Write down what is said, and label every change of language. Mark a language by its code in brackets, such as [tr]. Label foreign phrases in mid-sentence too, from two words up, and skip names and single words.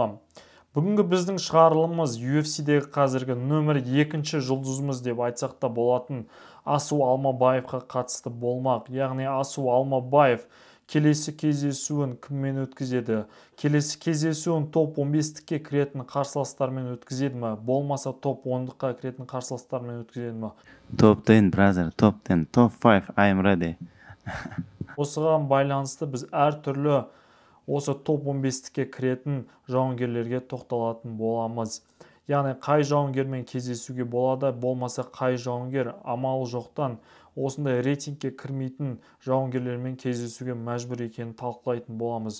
[kk] Бүгінгі біздің шығарылымыз UFC-дегі қазіргі нөмір 2-ші жұлдызымыз деп айтсақ та болатын Асу Алмабаевқа қатысты болмақ. Яғни Асу Алмабаев келесі кездесуін кіммен өткізеді? Келесі кездесуін топ 15-ке кіретін қарсыластармен өткізеді ме? Болмаса топ 10-қа кіретін қарсыластармен өткізеді ме? [en] Top 10, brother, top 10, top 5, I am ready. [kk] Осыған байланысты біз әртүрлі осы топ 15-ке кіретін жауынгерлерге тоқталатын боламыз. Яғни қай жауынгермен кездесуге болады, болмаса қай жауынгер амалы жоқтан осындай рейтингке кірмейтін жауынгерлермен кездесуге мәжбүр екенін талқылайтын боламыз.